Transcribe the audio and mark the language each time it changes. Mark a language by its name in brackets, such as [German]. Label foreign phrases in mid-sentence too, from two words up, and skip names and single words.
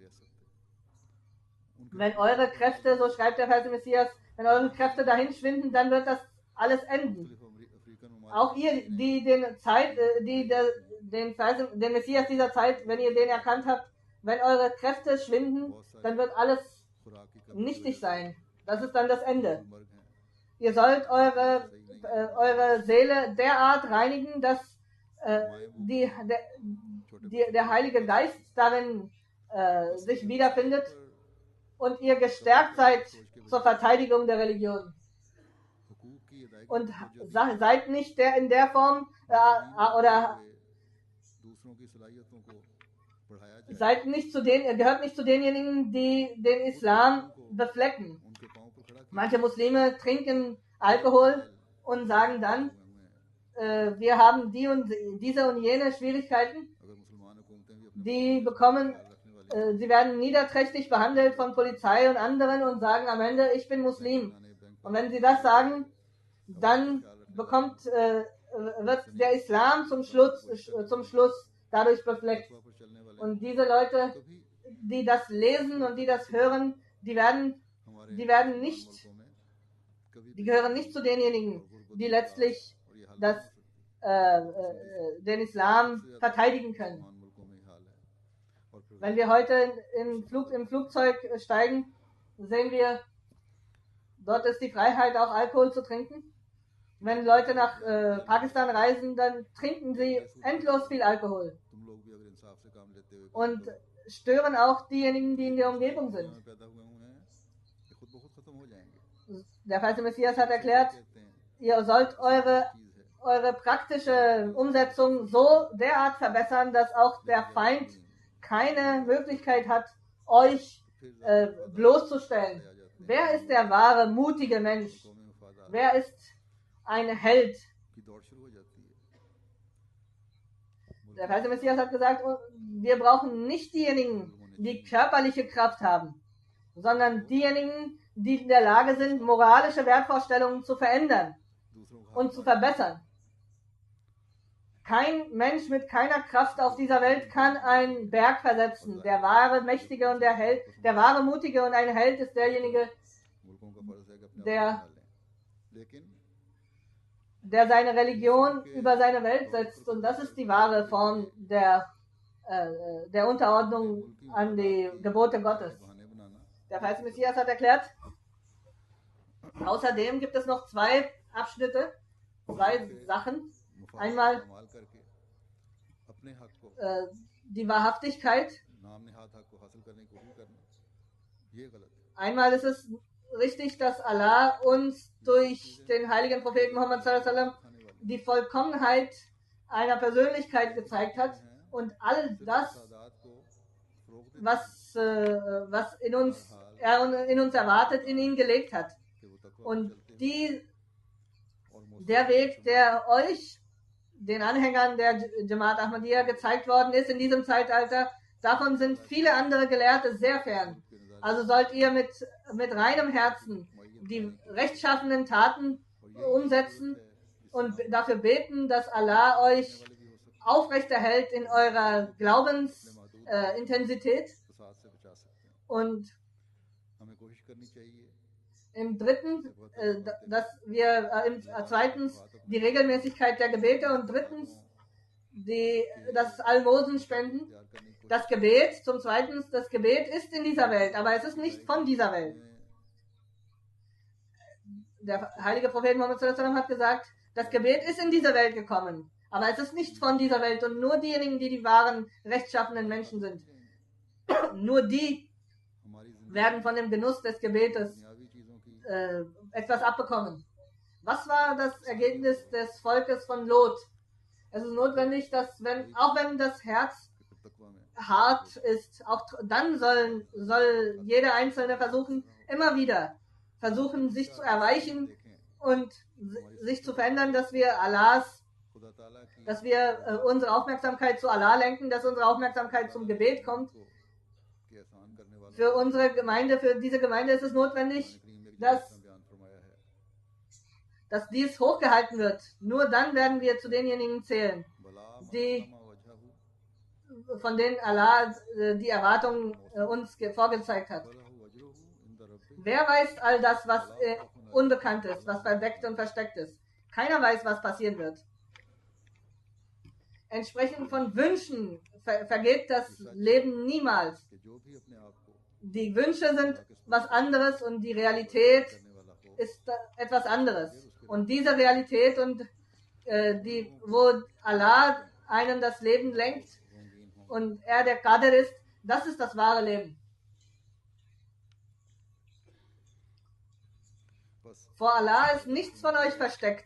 [German] Wenn eure Kräfte, so schreibt der verheißene Messias, wenn eure Kräfte dahin schwinden, dann wird das alles enden. Auch ihr, die den Messias dieser Zeit, wenn ihr den erkannt habt, wenn eure Kräfte schwinden, dann wird alles nichtig sein. Das ist dann das Ende. [Urdu] مرگ ہیں [German] Ihr sollt eure Seele derart reinigen, dass der Heilige Geist darin sich wiederfindet und ihr gestärkt seid zur Verteidigung der Religion. [Urdu] حقوق کی ادائیگی [German] Und seid nicht in der Form oder [Urdu] دوسروں کی صلاحیتوں کو بڑھایا جائے [German] seid nicht gehört nicht zu denjenigen, die den Islam beflecken. [Urdu] ان کے پاؤں پر کھڑا کیا [German] Manche Muslime trinken Alkohol und sagen dann, [Urdu] ہوئے ہیں [German] wir haben diese und jene Schwierigkeiten. [Urdu] اگر مسلمان حکومتیں بھی اپنے [German] Die bekommen, [Urdu] خیال رکھنے والی [German] sie werden niederträchtig behandelt von Polizei und anderen und sagen am Ende, ich bin Muslim. [Urdu] پرانے بینک [German] Und wenn sie das sagen, dann wird der Islam zum Schluss dadurch befleckt. [Urdu] پر چلنے والے [German] Und diese Leute, [Urdu] कभी [German] die das lesen und die das hören, die werden nicht, [Urdu] ملکوں میں کبھی [German] die gehören nicht zu denjenigen, die letztlich [Urdu] اور یہ حال [German] den Islam verteidigen können. [Urdu] مسلمان ملکوں میں یہ حال ہے اور پھر [German] Wenn wir heute im Flugzeug steigen, sehen wir, dort ist die Freiheit, auch Alkohol zu trinken. Wenn Leute nach Pakistan reisen, dann trinken sie endlos viel Alkohol [Urdu] تم لوگ بھی اگر انصاف سے کام لیتے ہوئے [German] und stören auch diejenigen, die in der Umgebung sind. [Urdu] میں پیدا ہوئے ہوئے ہیں یہ خود بخود ختم ہو جائیں گے [German] Der falsche Messias hat erklärt, [Urdu] کہتے ہیں [German] ihr sollt [Urdu] چیز ہے [German] eure praktische Umsetzung so derart verbessern, dass auch der Feind keine Möglichkeit hat, euch bloßzustellen. Wer ist der wahre, mutige Mensch? [Urdu] قومیں وفادار [German] Wer ist ein Held? [Urdu] کی دوڑ شروع ہو جاتی ہے [German] Der falsche Messias hat gesagt, wir brauchen nicht diejenigen, die körperliche Kraft haben, sondern diejenigen, die in der Lage sind, moralische Wertvorstellungen zu verändern [Urdu] دوسروں کو [German] und zu verbessern. Kein Mensch mit keiner Kraft auf dieser Welt kann einen Berg versetzen. Der wahre Mächtige und der Held, der wahre Mutige und ein Held ist derjenige, [Urdu] ملکوں کا فرض ہے کہ اپنے [German] der- [Urdu] آپ کو سنبھالیں لیکن [German] der seine Religion über seine Welt setzt. Und das ist die wahre Form der Unterordnung an die Gebote Gottes. [Urdu] بہانے بنانا [German] Der falsche Messias hat erklärt, außerdem gibt es noch zwei Abschnitte, zwei Sachen. Einmal- [Urdu] استعمال کرکے اپنے حق کو [German] Die Wahrhaftigkeit. [Urdu] نام نہاد حق کو حاصل کرنے کی کوشش کرنا یہ غلط ہے [German] Einmal ist es richtig, dass Allah uns durch den heiligen Propheten Muhammad [Arabic] صلى الله عليه وسلم [Urdu] کھانے والی [German] die Vollkommenheit einer Persönlichkeit gezeigt hat und all das, [Urdu] سعادات کو فروغ دینا [German] was er in uns erwartet, in ihn gelegt hat. [Urdu] کہ وہ تقویٰ [German] Und [Urdu] پر چلتے اور [German] der Weg, der euch, den Anhängern der Jamaat Ahmadiyya gezeigt worden ist in diesem Zeitalter, davon sind viele andere Gelehrte sehr fern. Also sollt ihr mit reinem Herzen die rechtschaffenen Taten umsetzen und dafür beten, dass Allah euch aufrechterhält in eurer Glaubensintensität. [Urdu] فساد سے بچا سکتے ہیں [German] Und [Urdu] ہمیں کوشش کرنی چاہیے [German] im dritten, zweitens die Regelmäßigkeit der Gebete und drittens das Almosen spenden. [Urdu] پیار کرنے کی کوشش [German] Das Gebet, zum zweiten, das Gebet ist in dieser Welt, aber es ist nicht von dieser Welt. Der heilige Prophet Muhammad [Arabic] صلى الله عليه وسلم [German] hat gesagt, das Gebet ist in diese Welt gekommen, aber es ist nicht von dieser Welt und nur diejenigen, die die wahren rechtschaffenen Menschen sind, nur die [Urdu] ہماری زندگی [German] werden von dem Genuss des Gebetes [Urdu] دنیاوی چیزوں کی [German] etwas abbekommen. Was war das Ergebnis des Volkes von Lot? Es ist notwendig, dass auch wenn das Herz [Urdu] پھر تقویٰ میں [German] hart ist, auch dann soll jeder Einzelne versuchen, immer wieder versuchen, sich zu erweichen [Urdu] देखें [German] und sich zu verändern, dass wir [Urdu] خدا تعالیٰ کی [German] dass wir unsere Aufmerksamkeit zu Allah lenken, dass unsere Aufmerksamkeit zum Gebet kommt. [Urdu] کو کے احسان کرنے والا [German] Für unsere Gemeinde, für diese Gemeinde ist es notwendig, [Urdu] کریم میں [German] dass [Urdu] بیان فرمایا ہے [German] dass dies hochgehalten wird. Nur dann werden wir zu denjenigen zählen, [Urdu] भला [German] die मामा वजहू von denen Allah die Erwartungen uns vorgezeigt hat. [Arabic] وله أجره عند ربه [German] Wer weiß all das, was unbekannt ist, was verdeckt und versteckt ist? Keiner weiß, was passieren wird. Entsprechend von Wünschen vergeht das Leben niemals. [Urdu] کہ جو بھی اپنے آپ کو [German] Die Wünsche sind was anderes und die Realität ist etwas anderes. Und diese Realität und wo Allah einem das Leben lenkt und er der Qadr ist, das ist das wahre Leben. Vor Allah ist nichts von euch versteckt.